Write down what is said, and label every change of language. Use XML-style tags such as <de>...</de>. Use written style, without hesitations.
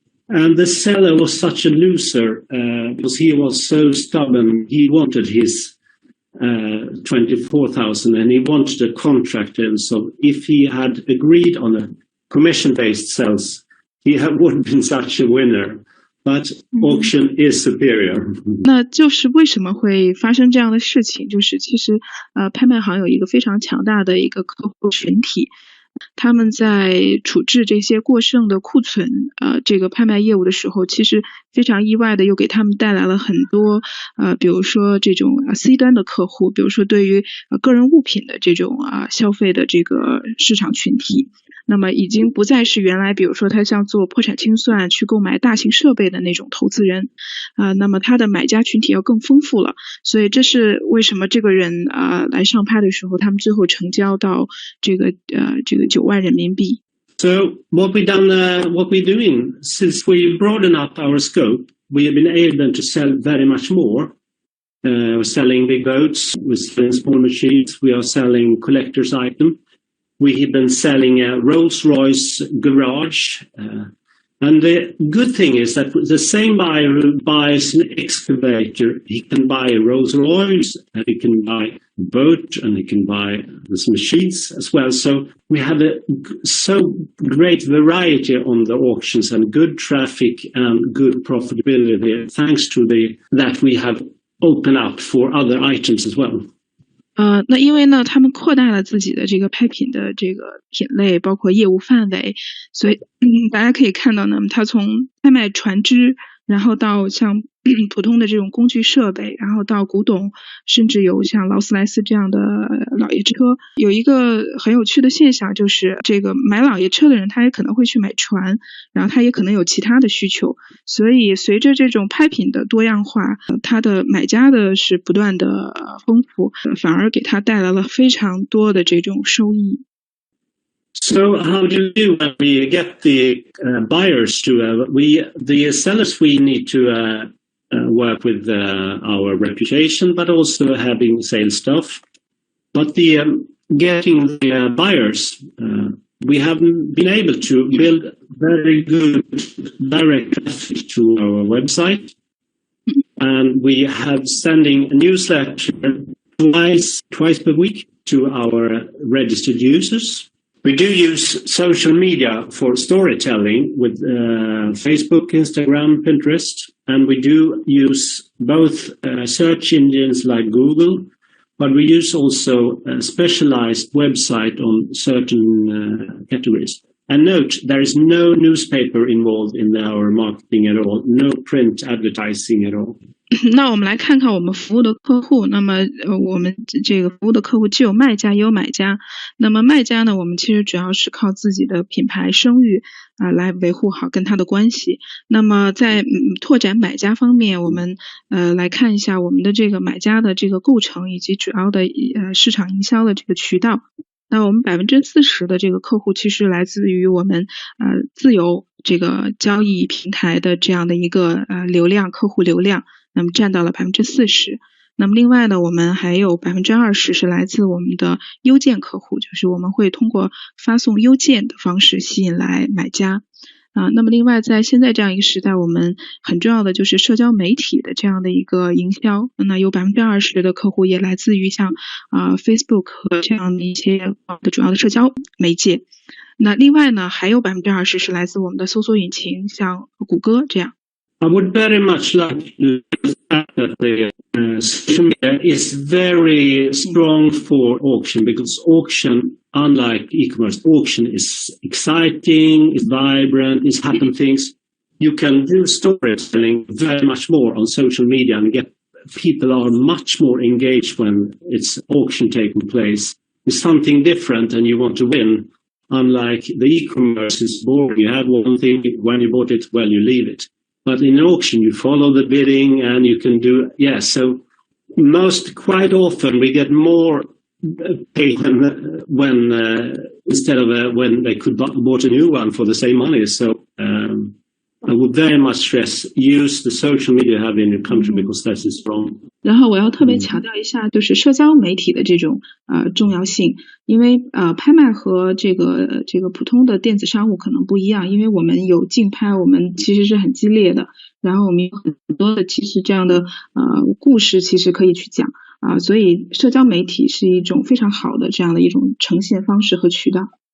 <en>And the seller was such a loser because he was so stubborn. He wanted his 24,000 and he wanted a contract. And so if he had agreed on a commission-based sales, he would have been such a winner. But auction is superior.</en> <zh>那就是为什么会发生这样的事情，就是其实拍卖行有一个非常强大的一个客户群体，他们在处置这些过剩的库存这个拍卖业务的时候，其实非常意外的又给他们带来了很多比如说这种C 端的客户，比如说对于个人物品的这种消费的这个市场群体。那么已经不再是原来比如说他像做破产清算去购买大型设备的那种投资人那么他的买家群体要更丰富了，所以这是为什么这个人来上拍的时候他们最后成交到这个9万人民币。</zh> <en>So what we're doing since we broaden up our scope, we have been able to sell very much more. We're selling big boats, we're selling small machines, we are selling collector's items. We have been selling a Rolls-Royce garage. And the good thing is that the same buyer who buys an excavator, he can buy a Rolls-Royce, and he can buy a boat, and he can buy these machines as well. So we have a so great variety on the auctions and good traffic and good profitability thanks to that we have opened up for other items as well.</en> <zh>那因为呢他们扩大了自己的这个拍品的这个品类包括业务范围，所以大家可以看到呢他从拍卖船只，然后到像普通的这种工具设备，然后到古董，甚至有像劳斯莱斯这样的老爷车。有一个很有趣的现象，就是这个买老爷车的人他也可能会去买船，然后他也可能有其他的需求，所以随着这种拍品的多样化，他的买家的是不断的丰富，反而给他带来了非常多的这种收益。</zh> <en>So how do we do when we get the buyers to the sellers? We need to work with our reputation, but also having sales stuff. But getting the buyers, we haven't been able to build very good direct traffic to our website, and we have sending a newsletter twice per week to our registered users. We do use social media for storytelling with Facebook, Instagram, Pinterest, and we do use both search engines like Google, but we use also a specialized website on certain categories. And note, there is no newspaper involved in our marketing at all, no print advertising at all.</en> <zh>那我们来看看我们服务的客户，那么我们这个服务的客户既有卖家也有买家。那么卖家呢，我们其实主要是靠自己的品牌声誉来维护好跟他的关系。那么在拓展买家方面，我们来看一下我们的这个买家的这个构成以及主要的市场营销的这个渠道。那我们40%的这个客户其实来自于我们自由这个交易平台的这样的一个客户流量，那么占到了40%。那么另外呢，我们还有20%是来自我们的邮件客户，就是我们会通过发送邮件的方式吸引来买家。那么另外在现在这样一个时代，我们很重要的就是社交媒体的这样的一个营销。那有20%的客户也来自于像Facebook 和这样的一些的主要的社交媒介。那另外呢，还有20%是来自我们的搜索引擎，像谷歌这样。</zh> <en>I would very much like to say that the social media is very strong for auction because auction, unlike e-commerce, auction is exciting, it's vibrant, it's happen things. You can do storytelling very much more on social media and get people are much more engaged when it's auction taking place. It's something different and you want to win. Unlike the e-commerce is boring. You have one thing, when you bought it, well, you leave it. But in auction, you follow the bidding and you can do, so quite often we get more paid when, instead of when they could bought a new one for the same money. So, I would very much stress use the social media you have in your country because that is strong.</en> <zh>然后我要特别强调一下，就是社交媒体的这种重要性。因为拍卖和这个普通的电子商务可能不一样，因为我们有竞拍，我们其实是很激烈的，然后我们有很多的其实这样的故事其实可以去讲所以社交媒体是一种非常好的这样的一种呈现方式和渠道。</zh>